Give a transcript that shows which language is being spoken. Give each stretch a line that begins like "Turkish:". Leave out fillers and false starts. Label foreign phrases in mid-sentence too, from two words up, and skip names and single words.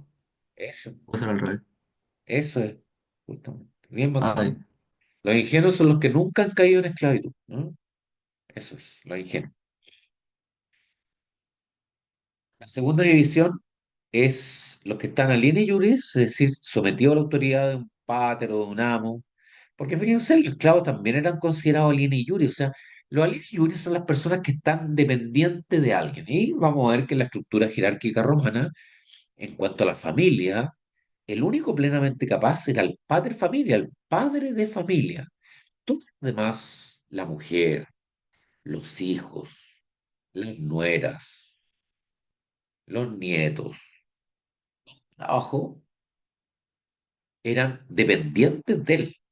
Spanish: Eso, O será al revés. eso es, justamente. Bien, Ay, Maximiliano. Los ingenuos son los que nunca han caído en esclavitud, ¿no? Eso es, los ingenuos. La segunda división es los que están
Latin: alieni juris,
Spanish: es decir, sometidos a la autoridad de un pater o de un amo. Porque fíjense, los esclavos también eran considerados
Latin: alieni juris,
Spanish: o sea, los
Latin: alieni juris
Spanish: son las personas que están dependientes de alguien. Y vamos a ver que en la estructura jerárquica romana, en cuanto a la familia, el único plenamente capaz era el
Latin: pater familia,
Spanish: el padre de familia. Todo lo demás, la mujer, los hijos, las nueras, los nietos, abajo, eran dependientes de él.